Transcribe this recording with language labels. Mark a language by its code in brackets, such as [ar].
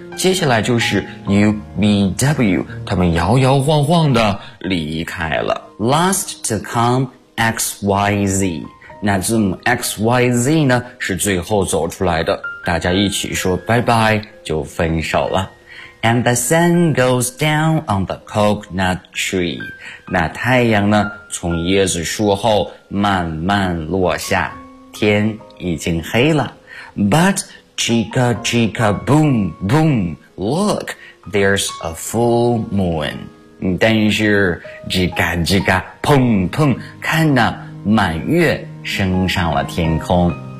[zh] 接下来就是 UVW, 他们摇摇晃晃地离开了。 [en] Last to come, XYZ. [zh] 那字母 XYZ 呢是最后走出来的。大家一起说拜拜就分手了。 [en] And the sun goes down on the coconut tree. [zh] 那太阳呢从椰子树后慢慢落下。天已经黑了。 [en] But, chica chica boom boom, look, there's a full moon. [zh] 但是 chica chica, 砰砰看呢满月升上了天空。